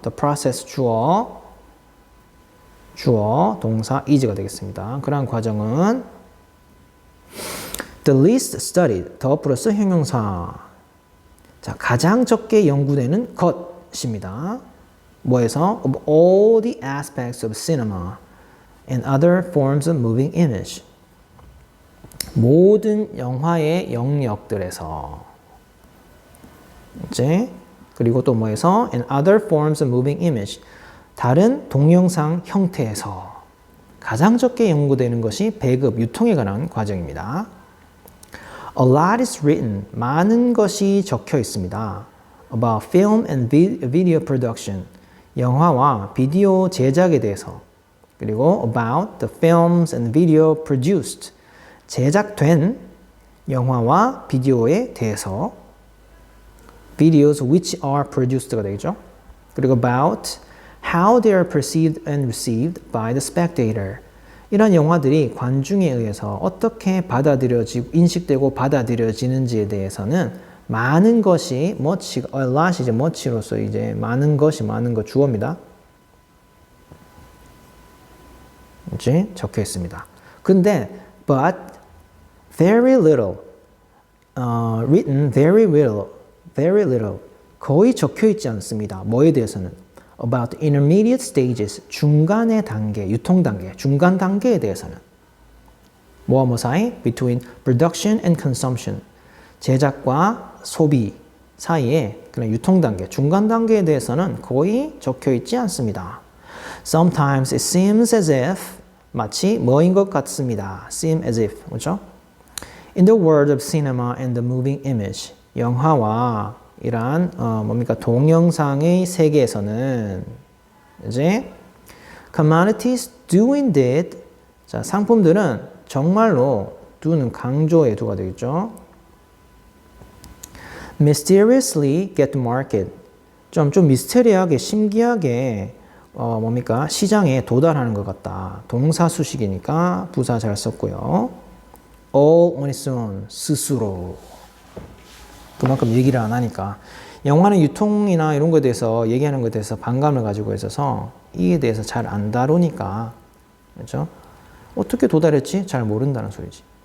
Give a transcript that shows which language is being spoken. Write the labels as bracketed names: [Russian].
[English] The process [Korean] 주어 동사 is가 되겠습니다. 그러한 과정은 [English] the least studied [Korean] 더 플러스 형용사 자, 가장 적게 연구되는 것입니다. 뭐에서? [English] of all the aspects of cinema and other forms of moving image. [Korean] 모든 영화의 영역들에서 이제 그리고 또 뭐에서 [English] and other forms of moving image. [Korean] 다른 동영상 형태에서 가장 적게 연구되는 것이 배급, 유통에 관한 과정입니다. [English] A lot is written. [Korean] 많은 것이 적혀 있습니다. [English] About film and video production. [Korean] 영화와 비디오 제작에 대해서. 그리고 [English] about the films and video produced. [Korean] 제작된 영화와 비디오에 대해서. [English] Videos which are produced가 되겠죠. 그리고 about how they are perceived and received by the spectator. [Korean] 이런 영화들이 관중에 의해서 어떻게 받아들여지고 인식되고 받아들여지는지에 대해서는 많은 것이 much, a lot 이제 much로서 이제 많은 것 주어입니다. 이제 적혀 있습니다. 근데 [English] but very little written very little [Korean] 거의 적혀 있지 않습니다. 뭐에 대해서는 [English] about the intermediate stages [Korean] 중간의 단계, 유통 단계, 중간 단계에 대해서는 뭐와 뭐 사이? [English] between production and consumption [Korean] 제작과 소비 사이에 그런 유통 단계, 중간 단계에 대해서는 거의 적혀 있지 않습니다. [English] Sometimes it seems as if [Korean] 마치 뭐인 것 같습니다. seem as if 그렇죠? [English] In the world of cinema and the moving image [Korean] 영화와 이러한 뭡니까 동영상의 세계에서는 이제 [English] commodities do indeed [Korean] 자 상품들은 정말로 do는 강조의 do가 되겠죠. [English] mysteriously get to market [Korean] 좀 미스테리하게 신기하게 뭡니까 시장에 도달하는 것 같다. 동사 수식이니까 부사 잘 썼고요. [English] all on its own [Korean] 스스로 그만큼 얘기를 안 하니까 영화는 유통이나 이런 거에 대해서 얘기하는 것에 대해서 반감을 가지고 있어서 이에 대해서 잘 안 다루니까 그렇죠? 어떻게 도달했지? 잘 모른다는 소리지.